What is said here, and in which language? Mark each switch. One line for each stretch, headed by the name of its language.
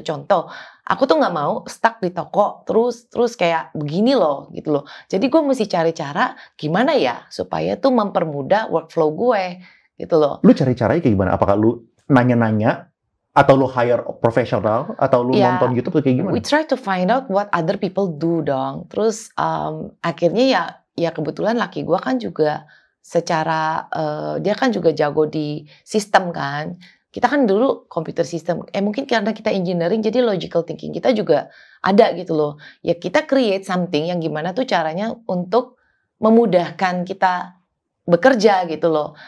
Indonesian: Contoh, aku tuh nggak mau stuck di toko terus kayak begini loh gitu loh. Jadi gue mesti cari cara gimana ya supaya tuh mempermudah workflow gue gitu loh. Lu cari caranya kayak gimana? Apakah lu nanya-nanya atau lu hire profesional atau lu nonton YouTube atau kayak gimana?
English: We try to find out what other people do
Indonesian: dong. Terus akhirnya ya kebetulan laki gue kan juga secara dia kan juga jago di sistem kan. Kita kan dulu computer system. Mungkin karena kita engineering jadi logical thinking kita juga ada gitu loh. Ya kita
English: create something
Indonesian: yang gimana tuh caranya untuk memudahkan kita bekerja gitu loh.